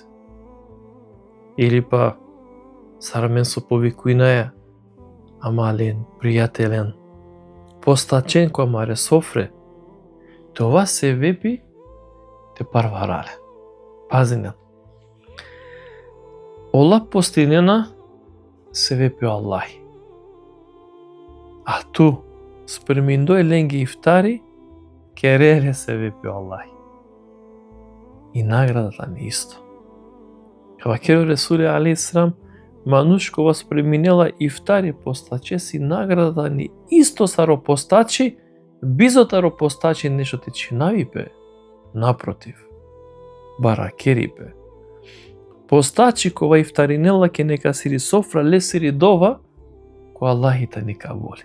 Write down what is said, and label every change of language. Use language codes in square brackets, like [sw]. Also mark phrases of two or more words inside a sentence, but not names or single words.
[rom] Или па сарамен со повикујнаја, амален, пријателен, постачен која маре софре, това се вепи те парварале. Пазинен. Ола постинена се вепи Аллахи. А ту спреминдој ленги ифтари, кереле се вепи Аллахи. И наградата ни исто. Вакер Ресули алейхиссалам, мануш кога спреминела ифтари постаче си наградата ни исто саро постачи, бизотаро постачи нешто те чинавипе. Напротив, баракерипе. Постачи кога ифтаринела ке нека сири софра лесири дова, која Аллахита ника воли.